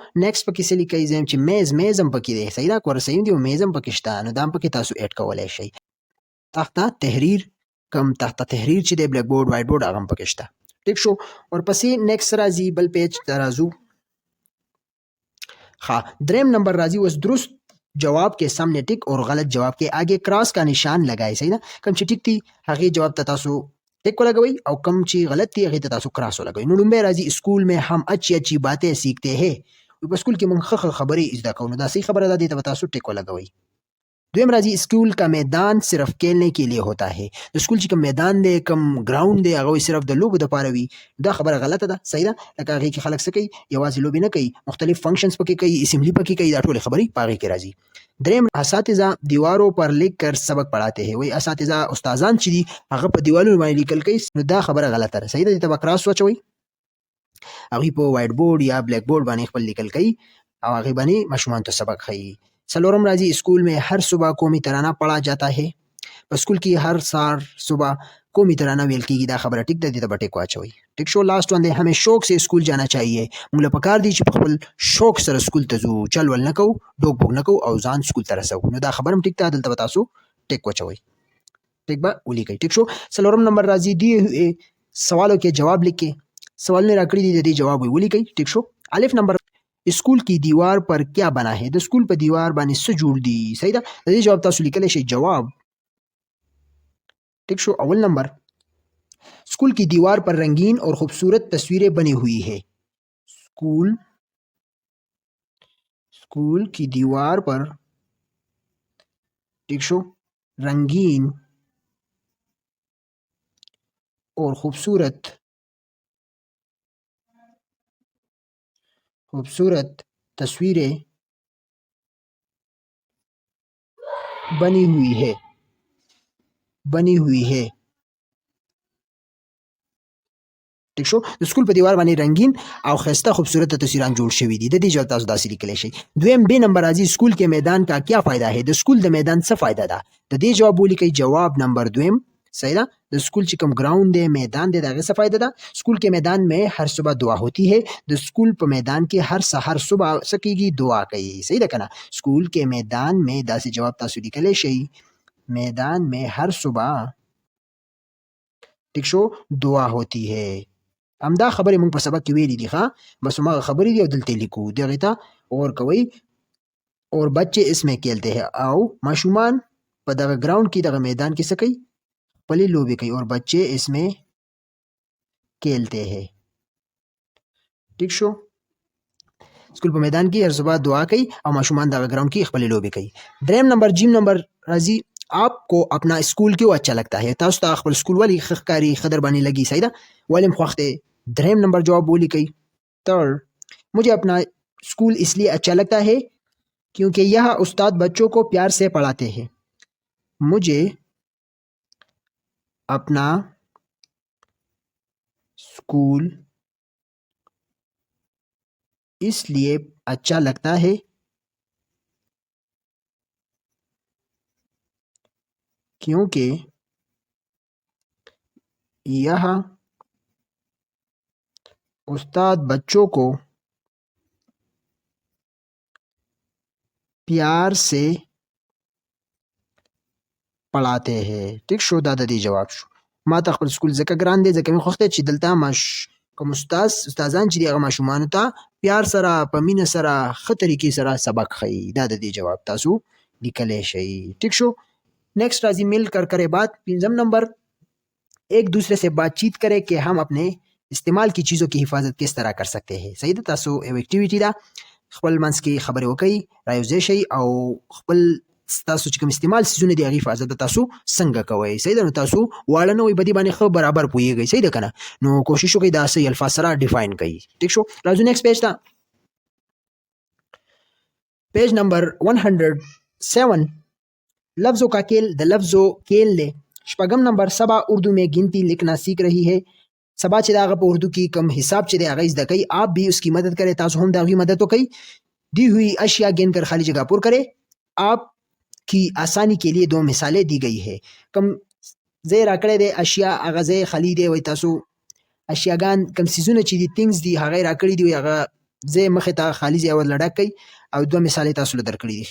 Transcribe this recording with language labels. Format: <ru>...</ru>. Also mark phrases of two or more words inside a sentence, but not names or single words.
<ps>نیکسټ پکې څه لیکئ زه چې میز هم پکې دی. صحیح ده. کورسۍ هم دي او میز هم پکې شته نو دا هم پکې تاسو ایډ کولی شئ. تحت تحریر چې دی بلیک بورډ وایټ بورډ هغه هم پکې شته. ټیک شو. ورپسې نیکسټ راځي بل پیج ته راځو. ښه. دریم نمبر راځي</ps> <ur>اوس درست جواب کے سامنے ٹک اور غلط جواب کے آگے کراس کا نشان لگائے.</ur> <ps>صحیح ده. کوم چې ټیک دي هغې جواب ته تاسو ټک ولګوئ او کوم چې غلط دي هغې ته تاسو کراس ولګوئ. نو لومبی راځي</ps> <ur>اسکول میں ہم اچھی باتیں سیکھتے ہیں.</ur> <ps>په اسکول کې موږ ښه خبرې زده کوو نو دا صحیح خبره ده دې ته به تاسو ټک ولګوئ. دویم راځي</ps> <ur>اسکول کا میدان صرف کھیلنے کے لیے ہوتا ہے.</ur> <ps>د سکول چې کوم میدان دی کوم ګراوند دی هغه صرف د لوبو دپاره وي. دا خبره غلطه ده، صحیح ده. لکه هغې کې خلک څه کوي، یوازې لوبې نه کوي، مختلف فنکشنز پکې کوي، اسمبلی پکې کوي، دا ټولې خبرې په هغې کې راځي.</ps> <ur>دریم اساتذه دیواروں پر لکھ کر سبق پڑھاتے ہیں.</ur> <ps>وایي اساتذه استادان چې دي هغه په دیوالونو باندې لیکل کوي، نو دا خبره غلطه ده، صحیح ده. دې ته به کراس واچوئ. هغوی په وایټ بورډ یا بلیک بورډ باندې خپل لیکل کوي او هغې باندې ماشومانو ته سبق ښیي. څلورم راځي</ps> <ur>اسکول میں ہر صبح قومی ترانہ پڑھا جاتا ہے.</ur> <ps>په سکول کې هر سهار صبح قومی ترانہ ویل کېږي. دا خبره ټیک ده، دې ته به ټیک واچوئ. ټیک شو.</ps> <en>last one</en> <ur>دی ہمیں شوق سے اسکول جانا چاہیے.</ur> <ps>موږ له پکار دی چې په خپل شوق سره سکول ته ځو، چل ول نه کوو، ډوک بوک نه کوو او ځان سکول ته رسوو. نو دا خبره هم ټیک ده، دلته به تاسو ټیک واچوئ. ټیک به ولیکئ. ټیک شو. څلورم نمبر راځي</ps> <ur>دیے سوالوں کے جواب لکھیں.</ur> <ps>سوالونه راکړي دي، د دې جواب ولیکئ. ټیک شو.</ps> <ur>الف نمبر اسکول کی دیوار پر کیا بنا ہے.</ur> <ps>د سکول په دیوار باندې څه جوړ دي، صحیح ده. د دې جواب تاسو لیکلی شئ جواب. ٹھیک شو.</ps> <ur>اول نمبر اسکول کی دیوار پر رنگین اور خوبصورت تصویریں بنی ہوئی ہے. اسکول کی دیوار پر</ur> <ps>ٹھیک شو</ps> <ur>رنگین اور خوبصورت تصویریں بنی ہوئی ہے.</ur> <ps>ٹھیک شو. د سکول په دیوار باندې رنگین او ښایسته خوبصورت تصویران جوړ شوي دي. د دې جواب تاسو داسې لیکلی شئ. دویم بی نمبر راځي</ps> <ur>اسکول کے میدان کا کیا فائدہ ہے.</ur> <ps>د سکول د میدان څه فایده ده. د دې جواب ولیکئ جواب نمبر دویم. صحیح ده. د سکول چې کوم ګراوند دی، میدان دی، د هغې څه فایده ده.</ps> <ur>سکول کے میدان میں ہر صبح دعا ہوتی ہے.</ur> <ps>د سکول په میدان کې هر سهار صبح څه کېږي، دعا کوي. صحیح ده که نه.</ps> <ur>سکول کے میدان میں</ur> <ps>داسې جواب تاسو لیکلی شئ.</ps> <ur>میدان میں ہر صبح</ur> <ps>ٹھیک شو</ps> <ur>دعا ہوتی ہے.</ur> <ps>همدا خبرې موږ په سبق کې ویلي دي. ښه بس هماغه خبرې دي او دلته لیکو. دغې ته غور کوئ.</ps> <ur>اور بچے اس میں کھیلتے ہیں.</ur> <ps>او ماشومان په دغه ګراوند کې دغه میدان کې څه کوي، خپلې لوبې کوي.</ps> <ur>اور بچے اس میں کھیلتے ہیں.</ur> <ps>ٹھیک شو. سکول په میدان کې هر صبح دعا کوي او ماشومان دغه ګراوند کې خپلې لوبې کوي. دریم نمبر جیم نمبر راځي</ps> <ur>آپ کو اپنا اسکول کیوں اچھا لگتا ہے.</ur> <ps>تاسو ته خپل سکول ولې ښه ښکاري، ښه در باندې لګي. صحیح ده. ولې م خوښ دی. دریم نمبر جواب ولیکئ.</ps> <ur>تھرڈ مجھے اپنا اسکول اس لیے اچھا لگتا ہے کیونکہ یہاں استاد بچوں کو پیار سے پڑھاتے ہیں. مجھے اپنا اسکول اس لیے اچھا لگتا ہے کیونکہ یہاں استاد بچوں کو پیار سے پڑھاتے ہیں.</ur> <ps>ټیک شو. دا د دې جواب شو. ما ته خپل سکول ځکه ګران دی ځکه مې خوښ دی چې دلته کوم استادان چې دي هغه ماشومانو ته پیار سره، په مینه سره، ښه طریقې سره سبق ښیي. دا د دې جواب تاسو لیکلی شئ. ٹھیک شو. نیکسٹ راځي</ps> <ur>مل کر کرے بات. پنځم نمبر ایک دوسرے سے بات چیت کرے کہ ہم اپنے استعمال کی چیزوں کی حفاظت کس طرح کر سکتے ہیں.</ur> <ps>صحیح ده. تاسو یو اکټیویټي ده، خپل منځ کې خبرې وکئ، رایوځای شئ او خپل ستاسو چې کوم استعمال څیزونه دي هغې حفاظت به تاسو څنګه کوئ. صحیح ده. نو تاسو واړه نه وئ، په دې باندې ښه برابر پوهېږئ. صحیح ده که نه. نو کوشش وکئ دا صحیح الفاظ سره ډیفاین کئ. ٹھیک شو. راځو نیکسٹ پیج ته.</ps> <ur>پیج نمبر 107 لفظوں کا کھیل.</ur> <ps>د لفظو کھیل دی. شپږم نمبر</ps> <ur>سبا اردو میں گنتی لکھنا سیکھ رہی ہے.</ur> <ps>سبا چې د هغه په اردو کې کم حساب چې دی هغه زده کوي.</ps> <ur>آپ بھی اس کی مدد کرے.</ur> <ps>تاسو هم د هغوی مدد وکئ.</ps> <ur>دی ہوئی اشیا گن کر خالی جگہ پر کرے. آپ کی آسانی کے لیے دو مثالیں دی گئی ہے.</ur> <ps>کم ځای راکړی دی، اشیا هغه ځای خالی دی. وایي تاسو اشیاګان کم څیزونه چې دي تینګز دي هغه یې راکړي دي، هغه ځای مخې ته خالي ځای ورله ډک کئ او دوه مثالې تاسو له درکړي دي.</ps>